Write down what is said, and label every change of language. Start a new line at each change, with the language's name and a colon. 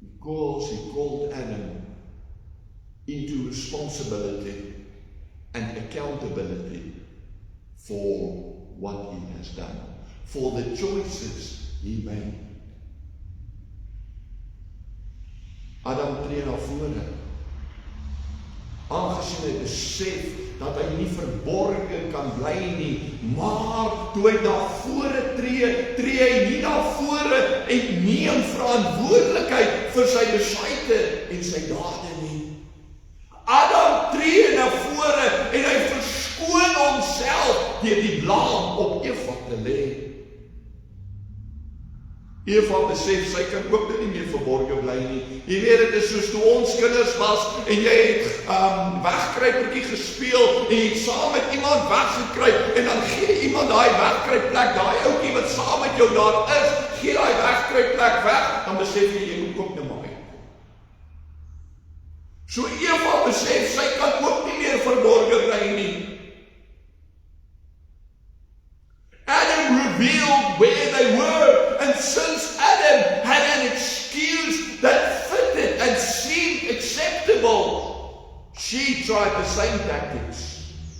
English: calls, he called Adam into responsibility and accountability for what he has done, for the choices he made.
Afrikaans: Adam tree na vore, aangesien hy besef dat hy nie verborge kan bly nie, maar toe hy na vore tree hy nie na vore en neem verantwoordelikheid vir sy besluite en sy dade nie. Adam tree na vore en hy verskoon homself deur die blaam op Eva te lê. Eva besef, sy kan ook nie meer verborge bly nie. Jy weet, dit is soos toe ons kinders was, en jy het wegkruipertjie gespeel, en jy het saam met iemand weggekruip, en dan gee iemand daai wegkruipplek, daai ouetjie wat saam met jou daar is, gee daai wegkruipplek weg, dan besef jy moet ook nie maar. So Eva besef, sy kan ook nie meer verborge bly nie.
English: Adam revealed where they were, and since Adam had an excuse that fitted and seemed acceptable, she tried the same tactics.